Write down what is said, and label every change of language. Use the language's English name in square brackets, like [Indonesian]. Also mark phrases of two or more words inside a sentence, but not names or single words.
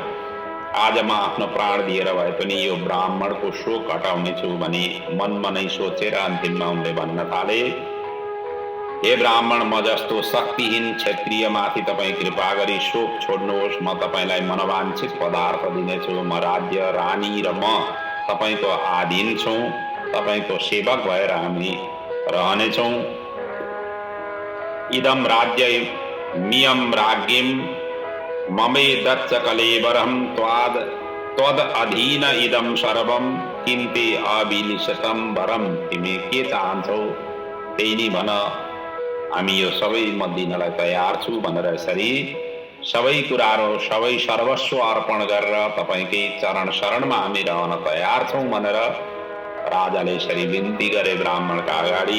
[Nepali] आज म आफ्नो प्राण दिएर भए पनि यो ब्राह्मणको शोक हटाउनेछु भनी मनमा नै सोचेर अन्तिममा उनले भन्न थाले, हे ब्राह्मण, म जस्तो शक्तिहीन क्षत्रियमाथि तपाईँ कृपा गरी शोक छोड्नुहोस्। म तपाईँलाई मनोवाञ्छित पदार्थ दिनेछु। म राज्य रानी र म तपाईँको आधीन छौँ। तपाईँको सेवक भएर हामी रहनेछौँ। [Sanskrit] इदम राज्य मियम राज्ञिम ममे दच्च कलेवरम त्वद अधीन इदम सर्वम किन्ते अभिलिषतम वरम। [Nepali] तिमी के चाहन्छौ त्यही नै भन, हामी यो सबै म दिनलाई तयार छु भनेर यसरी सबै कुराहरू सबै सर्वस्व अर्पण गरेर तपाईँकै चरण शरणमा हामी रहन तयार छौँ भनेर राजाले यसरी बिन्ती गरे ब्राह्मणका अगाडि।